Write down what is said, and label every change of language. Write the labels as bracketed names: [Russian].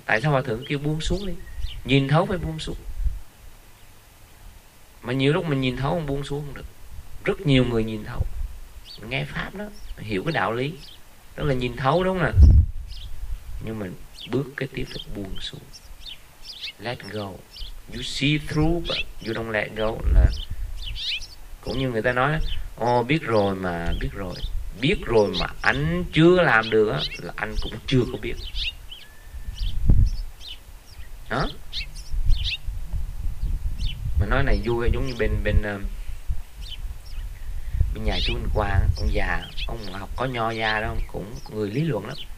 [Vietnamese] Tại sao Hòa Thượng kêu buông xuống đi? Nhìn thấu phải buông xuống. Mà nhiều lúc mình nhìn thấu không buông xuống không được. Rất nhiều người nhìn thấu, nghe pháp đó, hiểu cái đạo lý đó là nhìn thấu, đúng không nè? Nhưng mà bước cái tiếp là buông xuống. [English] Let go. You see through but you don't let go. [Vietnamese] Là cũng như người ta nói, biết rồi mà, biết rồi, biết rồi mà anh chưa làm được á, là anh cũng chưa có biết. Đó. Mà nói này vui, giống như bên nhà chú Minh Quang, ông già, ông học có nho gia đó, cũng người lý luận lắm.